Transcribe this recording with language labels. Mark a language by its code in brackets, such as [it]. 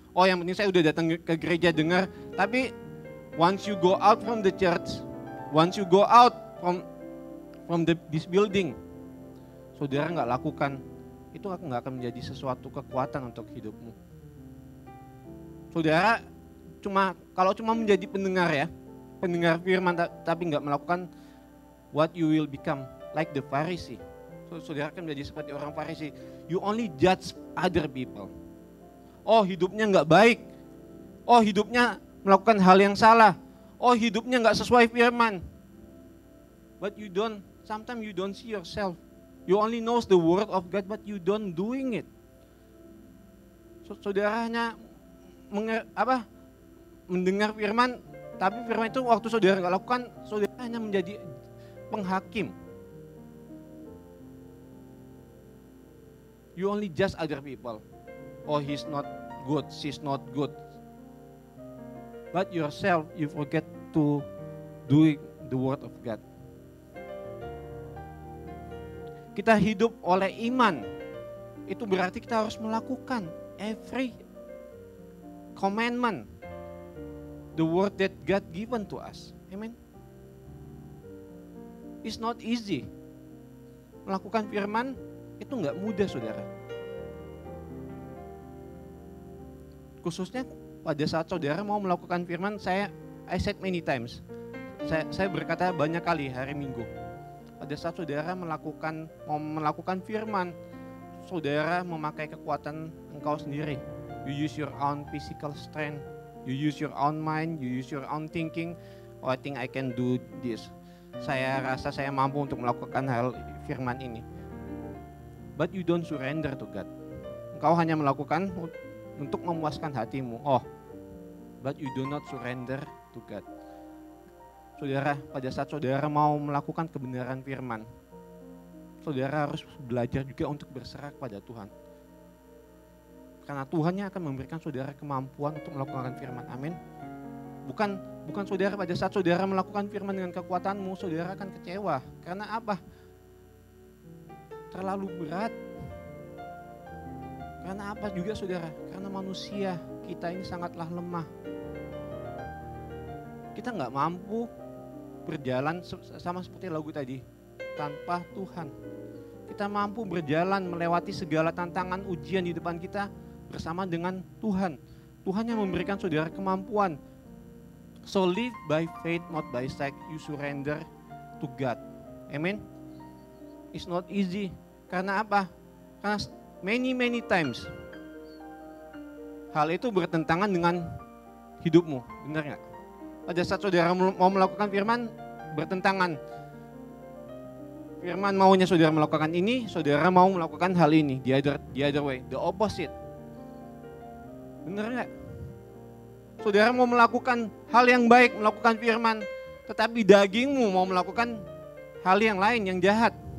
[id] Oh yang penting saya udah datang ke gereja dengar, tapi [en] once you go out from the church, once you go out from this building, [id] saudara nggak lakukan, itu nggak akan menjadi sesuatu kekuatan untuk hidupmu. Saudara kalau cuma menjadi pendengar ya, pendengar firman tapi nggak melakukan, [en] what you will become like the Pharisee. [id] Saudara akan menjadi seperti orang Farisi. [en] You only judge other people. [id] Oh hidupnya nggak baik. Oh hidupnya melakukan hal yang salah. Oh hidupnya nggak sesuai firman. [en] But sometimes you don't see yourself. You only knows the word of God but you don't doing it. [id] Saudara hanya mendengar firman, tapi firman itu waktu saudara nggak lakukan, saudara hanya menjadi penghakim. [en] You only judge other people. Oh he's not good, she's not good. But yourself, you forget to do the word of God. [id] Kita hidup oleh iman. Itu berarti kita harus melakukan [en] every commandment, the word that God given to us. Amen. It's not easy. [id] Melakukan firman itu nggak mudah, saudara. Khususnya pada saat saudara mau melakukan firman, [en] I said many times. [id] Saya berkata banyak kali hari Minggu. Pada saat saudara mau melakukan firman, saudara memakai kekuatan engkau sendiri. [en] You use your own physical strength, you use your own mind, you use your own thinking. Oh, I think I can do this. [id] Saya rasa saya mampu untuk melakukan hal firman ini. [en] But you don't surrender to God. [id] Engkau hanya melakukan untuk memuaskan hatimu. [en] Oh, but you do not surrender to God. [id] Saudara, pada saat saudara mau melakukan kebenaran firman, saudara harus belajar juga untuk berserah kepada Tuhan. Karena Tuhan yang akan memberikan saudara kemampuan untuk melakukan firman. Amin. Bukan saudara pada saat saudara melakukan firman dengan kekuatanmu, saudara akan kecewa. Karena apa? Terlalu berat. Karena apa juga saudara? Karena manusia kita ini sangatlah lemah. Kita nggak mampu berjalan sama seperti lagu tadi, tanpa Tuhan. Kita mampu berjalan melewati segala tantangan ujian di depan kita bersama dengan Tuhan. Tuhan yang memberikan saudara kemampuan. [en] So live by faith, not by sight. You surrender to God. Amen. It's not easy. [id] Karena apa? Karena [en] many times [id] hal itu bertentangan dengan hidupmu. Benar nggak? Pada saat saudara mau melakukan firman, bertentangan. Firman maunya saudara melakukan ini, saudara mau melakukan hal ini. [en] The other way, the opposite. [id] Benar nggak? Saudara mau melakukan hal yang baik, melakukan firman, tetapi dagingmu mau melakukan hal yang lain, yang jahat.